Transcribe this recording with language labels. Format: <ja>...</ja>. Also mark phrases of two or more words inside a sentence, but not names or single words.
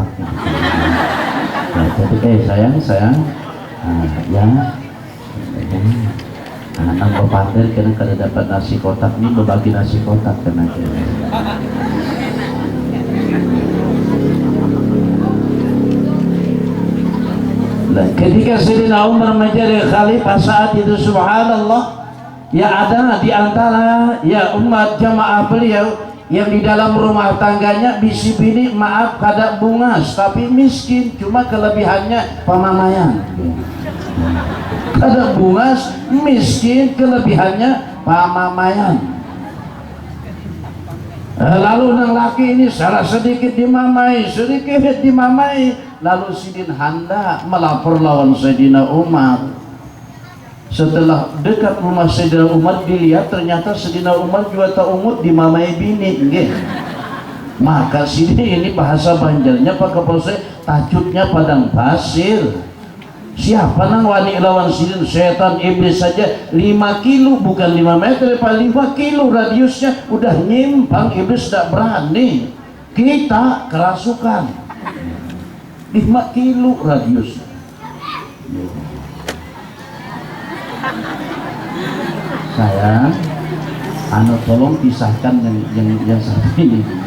<bjn>Nah, jadi sayang ya nang berpandir kena kada dapat nasi kotak, ini berbagi nasi kotak kena kena.</bjn> <id>Ketika Sayyidina Umar menjadi khalifah saat itu, subhanallah, ya ada di antara umat jamaah beliau yang di dalam rumah tangganya</id> <bjn>bisi bini, maaf kada bungas</bjn> <id>tapi miskin, cuma kelebihannya pamamayan.</id> <bjn>Kada bungas, miskin, kelebihannya pamamayan. Lalu nang laki ini salah sedikit dimamai, lalu sidin handa melapor lawan Sayyidina Umar.</bjn> <id>Setelah dekat rumah Sayyidina Umar dilihat, ternyata Sayyidina Umar juga</id> <bjn>tak umut dimamai bini.</bjn> <id>Maka sini ini bahasa Banjarnya Pak Kapolsek, tajuknya padang pasir.</id> <bjn>Siapa nang wani lawan sidin?</bjn> <id>Setan iblis saja 5 kilo, bukan 5 meter, Pak, 5 kilo radiusnya udah nyimpang, iblis tidak berani. Kita kerasukan 5 kilo radiusnya. Sayang, tolong pisahkan yang satu ini.</id>